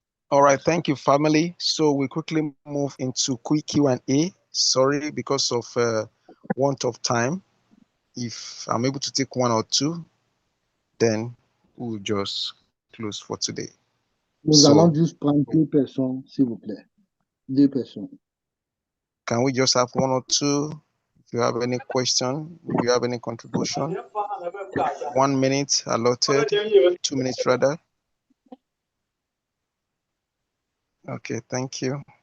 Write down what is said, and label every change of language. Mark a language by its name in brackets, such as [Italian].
[English] All right, thank you, family. So we quickly move into quick Q&A. Sorry, because of want of time. If I'm able to take 1 or 2, then we'll just close for today. [French] Nous allons juste prendre 2 personnes, s'il vous plaît. 2 personnes. [English] Can we just have 1 or 2? If you have any question, if you have any contribution, 1 minute allotted, 2 minutes rather. Okay, thank you.